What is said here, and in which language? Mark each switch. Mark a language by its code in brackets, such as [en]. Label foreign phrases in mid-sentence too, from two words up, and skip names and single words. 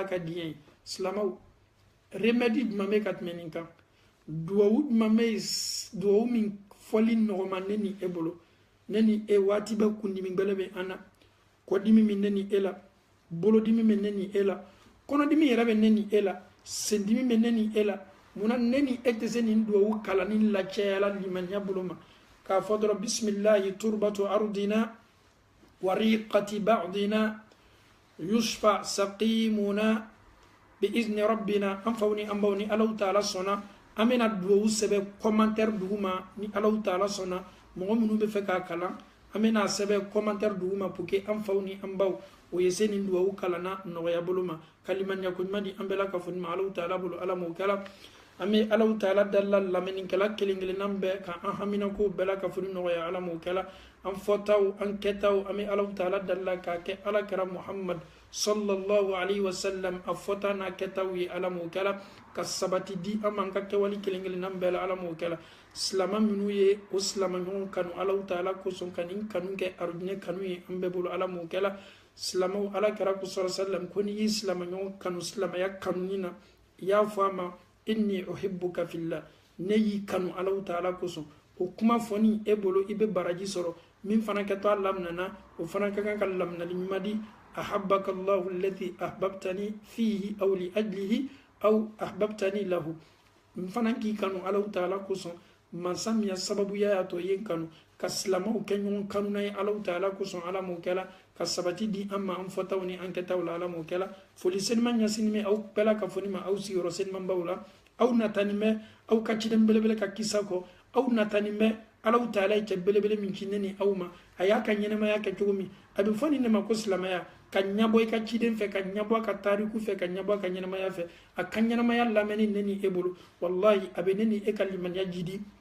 [bm] ka diɲɛ ye silamaw remedi jumɛn bɛ ka tɛmɛ nin kan duwawu mame duwawu min foli nɔgɔma ne ni e bolo ne ni e waati bɛ kundimi gbɛlɛ bɛ an na kɔdimi min ne ni e la bolodimi min ne ni e la kɔnɔdimi yɛrɛ bɛ ne ni e la sendimi bɛ ne ni e la munna ne ni e tɛ se nin duwawu kalanni lacɛyala limaniya bolo ma k'a fɔ dɔrɔn [ar] بسم الله تربة أرضنا بريقة بعضنا يشفى سقيمنا بإذن ربنا [bm] an faw ni an baw ni alahu taala sɔnna amena duwawu sɛbɛ commentaire duguma ni alahu taala sɔnna mɔgɔ minnu bɛ fɛ k'a kalan amena sɛbɛ commentaire duguma [fr] pour que [bm] an faw ni an baw o ye se nin duwawu kalanna nɔgɔya bolo ma kalimaniya ko ɲuman di an bɛɛ la ka fɔ ni ma alahu taala bolo ala m'o kɛla an bɛ alahu taala dala lamɛnnikɛla kelen kelennan bɛɛ ka an haminako bɛɛ la ka fɔ ni nɔgɔya ala m'o kɛla an fɔtaw an kɛtaw an bɛ alahu taala dala k'a kɛ ala kɛra muhammad [ar] صلى الله عليه وسلم [bm] a fɔta n'a kɛtaw ye ala m'o kɛla ka sabati di an man ka kɛwali kelen kelennan bɛɛ la ala m'o kɛla silama minnu ye o silama ɲɔgɔn kanu alahu taala kosɔn ka nin kanu kɛ arijinɛ kanu ye an bɛɛ bolo ala m'o kɛla silamaw ala kɛra kosɔn sallam ko ni y'i silama ɲɔgɔn kanu silamaya kanuni na i y'a fɔ a ma [ar] إني أحبك في الله [bm] ne y'i kanu alahu taala kosɔn o kuma fɔni e bolo i bɛ baraji sɔrɔ min fana kɛtɔ a laminana o fana ka kan ka laminali ɲuman di [ar] أحبك الله الذي أحببتني فيه أو لأجله أو أحببتني له [bm] n fana k'i kanu alahu taala kosɔn mansa min ya sababuya y'a tɔ ye kanu ka silamaw kɛ ɲɔgɔn kanuna ye alahu taala kosɔn ala m'o kɛla ka sabati di an ma an fɔtaw ni an kɛtaw la ala m'o kɛla foli seniman ɲasini mɛ aw bɛɛ la ka fɔ ni ma aw sigiyɔrɔ seniman baw la aw natani mɛ aw ka ciden belebele ka kisa kɔ aw natani mɛ alahu taala ye cɛ belebele min ci ne ni aw ma a y'a ka ɲɛnɛmaya kɛ cogo min a bɛ fɔ ni ne ma ko silamaya ka ɲabɔ i ka ciden fɛ ka ɲabɔ a ka tariku fɛ ka ɲabɔ a ka ɲɛnɛmaya fɛ a ka ɲɛnɛmaya lamɛnni ne ni e bolo wallahi a bɛ ne ni e ka limaniya jidi